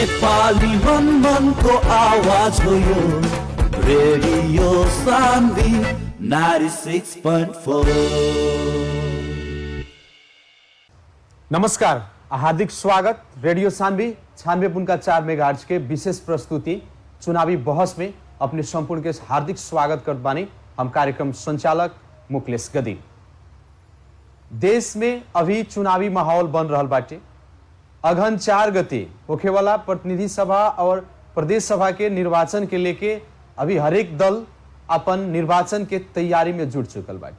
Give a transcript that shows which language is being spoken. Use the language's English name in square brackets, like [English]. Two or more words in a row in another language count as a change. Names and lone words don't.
[Nepali] नेपाली मन को आवाज हो यो रेडियो सान्वी 96.4। [Bhojpuri] नमस्कार, हार्दिक स्वागत रेडियो सान्वी 96.4 मेगाहर्ट्ज के विशेष प्रस्तुति चुनावी बहस में अपने संपूर्ण के हार्दिक स्वागत करत बानी। हम कार्यक्रम संचालक मुकेश गदी। देश में अभी चुनावी माहौल बन रहल बाटे। अगहन 4 गते होखे वाला प्रतिनिधि सभा और प्रदेश सभा के निर्वाचन के लेके अभी हरेक दल अपन निर्वाचन के तैयारी में जुट चुकल बाटे।